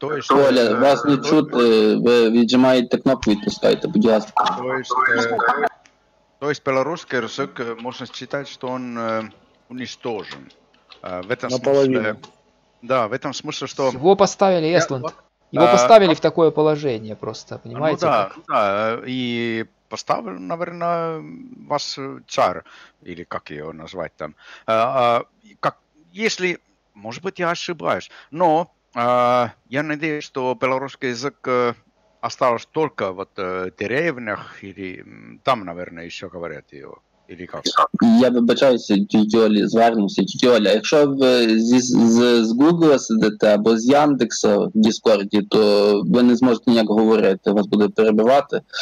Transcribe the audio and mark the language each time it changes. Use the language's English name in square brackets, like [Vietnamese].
[Ukrainian] Оля, вас не чути, ви віджимаєте кнопку, відпускаєте, будь ласка. [Russian] То есть белорусский язык можно считать, что он уничтожен. В этом смысле, да, в этом смысле, что... Его поставили, Эстланд, его поставили в такое положение просто, понимаете? Ну да, да, и поставил, наверное, вас царь, или как ее назвать там. Если, может быть, я ошибаюсь, но я надеюсь, что белорусский язык остался только вот в деревнях, или там, наверное, еще говорят его. Или как? [Ukrainian] Я вибачаюся, тіть Олі, звернуся. Тіть Оля, якщо ви з Google сидите або з Яндекса в Діскорді, то ви не зможете ніяк говорити, вас буде перебивати.